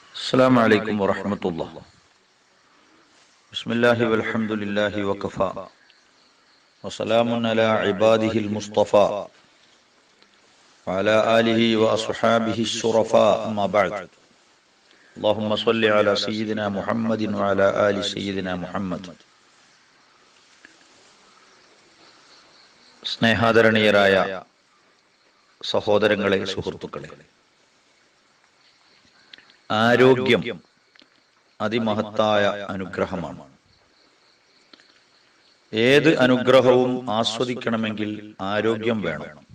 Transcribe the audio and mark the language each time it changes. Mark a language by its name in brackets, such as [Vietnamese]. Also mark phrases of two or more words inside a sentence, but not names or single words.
[Arabic] السلام عليكم ورحمة الله. بسم الله والحمد لله وكفى وسلام على عباده المصطفى وعلى آله وأصحابه الشرفاء أما بعد. اللهم صل على سيدنا محمد وعلى آل سيدنا محمد. [Malayalam] സ്നേഹാദരണീയരായ സഹോദരങ്ങളെ, സുഹൃത്തുക്കളെ, ആരോഗ്യം അതിമഹത്തായ അനുഗ്രഹമാണ്. ഏത് അനുഗ്രഹവും ആസ്വദിക്കണമെങ്കിൽ ആരോഗ്യം വേണം.